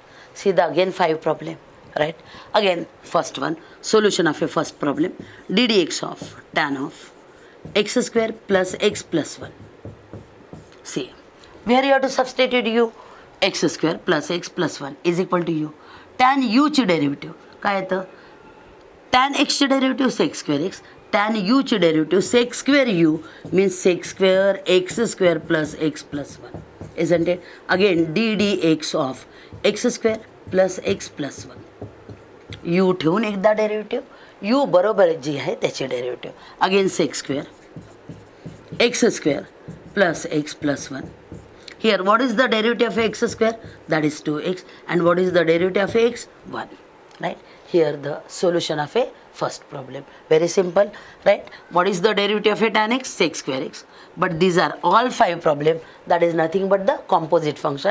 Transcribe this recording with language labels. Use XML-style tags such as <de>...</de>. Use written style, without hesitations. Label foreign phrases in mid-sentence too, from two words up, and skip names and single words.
<en>See the again 5 problem. Right? Again, first one, solution of a first problem, ddx of tan of x square plus x plus 1. See, where you have to substitute u, x square plus x plus 1 is equal to u. Tan u</en> <mr>ची डेरिव्हेटिव्ह काय येतं? tan x ची डेरिव्हेटिव्ह</mr> <en>sec square x. Tan u ची डेरिव्हेटिव्ह sec square u means sec square x square plus x plus 1. Isn't it? Again, ddx of x square plus x plus 1.</en> <mr>u ठेवून एकदा डेरिव्हेटिव्ह, u बरोबर जी आहे त्याची डेरिव्हेटिव्ह.</mr> <en>अगेन sec square x square plus x plus 1. Here, what is the derivative of x square? That is 2x. And what is the derivative of x? 1. Right? Here, the solution of a first problem. Very simple. Right? What is the derivative of a tan x? Sec square x. But these are all 5 problems. That is nothing but the composite function.</en>